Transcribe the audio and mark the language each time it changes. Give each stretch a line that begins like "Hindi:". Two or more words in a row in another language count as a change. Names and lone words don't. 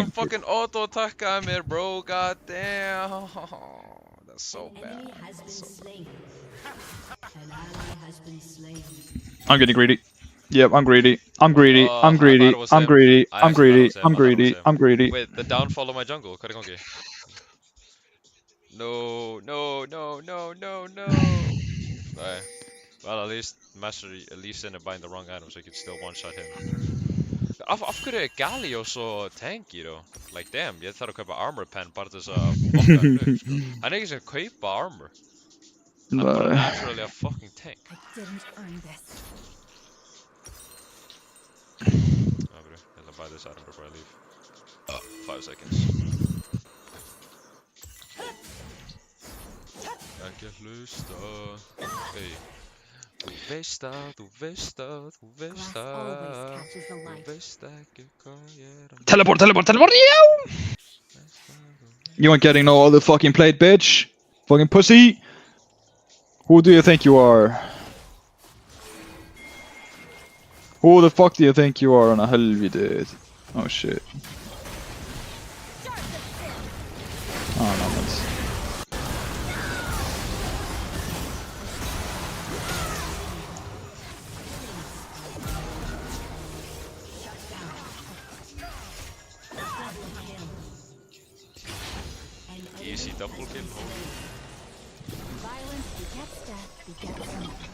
English: I'm fucking auto-attack on me, bro. God damn. That's so An bad. enemy has been slain. An ally has been slain. I'm getting greedy. Yep, I'm greedy. I'm greedy. Oh, I'm I greedy. thought it was I'm him. greedy. I I'm actually greedy. thought it was him. I'm I thought it was greedy. him. I'm greedy. Wait, the downfall of my jungle.
Icelandic: Hvað er í gangi?
English: No, no, no, no, no, no. Alright. Well, at least Master leaves in and buying the wrong item so he can still one-shot him.
Icelandic: Af hverju er Galio svo tanky, though?
English: Like, damn,
Icelandic: ég þarf að kaupa
English: armor pen
Icelandic: bara til þess að fokka hann upp, sko. Hann er ekki sem kaupa armor.
English: I'm bara naturally a fucking tank. I didn't earn this. Oh, bro,
Icelandic: ég ætla að
English: buy this item before I leave. 5 seconds.
Icelandic: Ekki að hlusta.
English: Hey.
Icelandic: Þú veist að, þú veist að, þú veist
English: Glass always
Icelandic: að.
English: catches the
Icelandic: Þú
English: light.
Icelandic: veist ekki hvað ég er að
English: Teleport, teleport, teleport, yeah! You ain't getting no other fucking plate, bitch. Fucking pussy. Who do you think you are? Who the fuck do you think you are on a helvete? Oh shit. Oh no, that's... Easy double kill. Violence begets death, begets another.